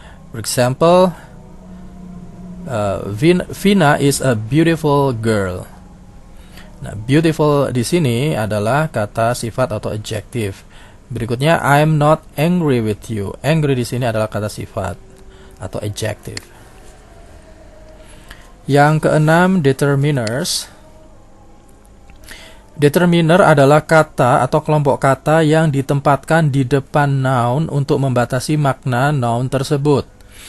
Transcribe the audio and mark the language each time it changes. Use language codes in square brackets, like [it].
[en] For example, Vina is a beautiful girl. [id] Nah, beautiful di sini adalah kata sifat atau adjective. [en] Berikutnya, I'm not angry with you. [id] Angry di sini adalah kata sifat atau adjective. Yang keenam, determiners. Determiner adalah kata atau kelompok kata yang ditempatkan di depan noun untuk membatasi makna noun tersebut.